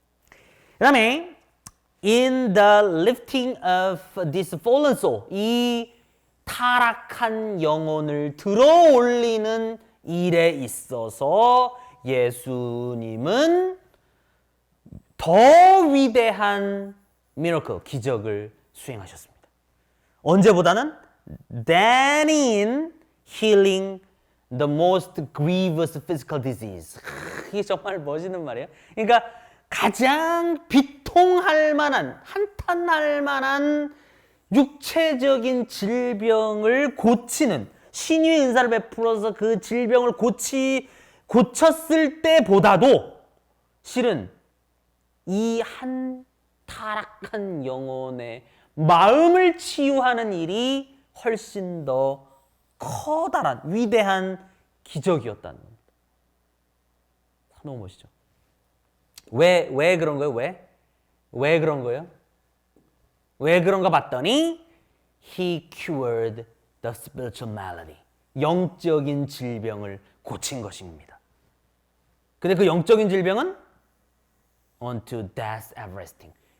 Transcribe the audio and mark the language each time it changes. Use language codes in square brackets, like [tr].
[ko] 그 다음에 [en] in the lifting of this fallen soul, [ko] 이 타락한 영혼을 들어 올리는 일에 있어서 예수님은 더 위대한 miracle, 기적을 수행하셨습니다. 언제보다는 [en] than in healing the most grievous physical disease. [ko] 이게 정말 멋있는 말이에요. 그러니까 가장 비통할 만한, 한탄할 만한 육체적인 질병을 고치는, 신유의 은사를 베풀어서 그 질병을 고쳤을 때보다도 실은 이 한 타락한 영혼의 마음을 치유하는 일이 훨씬 더 커다란 위대한 기적이었다는 겁니다. 너무 멋있죠? 왜 그런 거예요? 왜 그런 거예요? 왜 그런가 봤더니 [en] He cured the spiritual malady. [ko] 영적인 질병을 고친 것입니다. 근데 그 영적인 질병은 [en] unto death everlasting.